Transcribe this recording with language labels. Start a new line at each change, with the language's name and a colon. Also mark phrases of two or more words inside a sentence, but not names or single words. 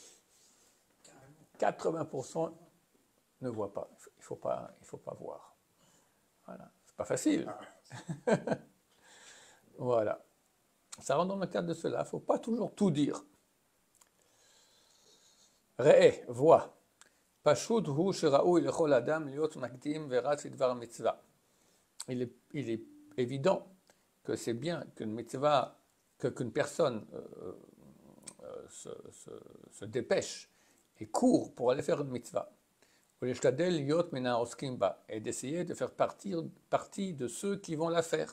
French: 80% ne voit pas. Il faut pas voir. Voilà. C'est pas facile. Voilà. Ça rentre dans le cadre de cela. Il ne faut pas toujours tout dire. Re'e, vois.
Hebrew: פשוט הוא שראוי לכל אדם להיות מקדים ורץ לדבר מצוה.
French: Il est évident que c'est bien qu'une mitzvah, qu'une personne se dépêche et court pour aller faire une mitzvah. Et d'essayer de faire partie de ceux qui vont la faire.